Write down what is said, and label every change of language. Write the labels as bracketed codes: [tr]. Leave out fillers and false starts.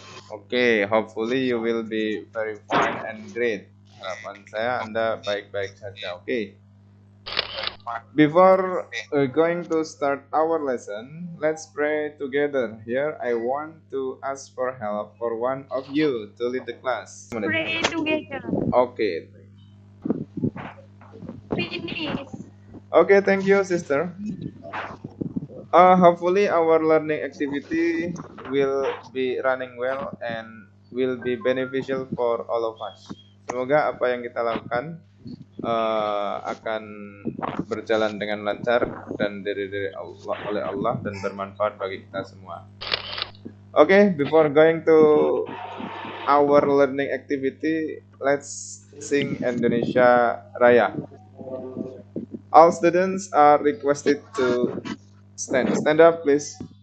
[en] Okay, hopefully you will be very fine and great. [id] Harapan saya Anda baik-baik saja. [en] Okay. Before going to start our lesson, let's pray together. Here, I want to ask for help for one of you to lead the class. Pray together. Okay. Finish. Okay, thank you, sister. Hopefully our learning activity will be running well and will be beneficial for all of us. [id] Semoga apa yang kita lakukan akan berjalan dengan lancar dan dari Allah oleh Allah dan bermanfaat bagi kita semua. [en] Okay, before going to our learning activity, let's sing Indonesia Raya. All students are requested to stand. Stand up, please.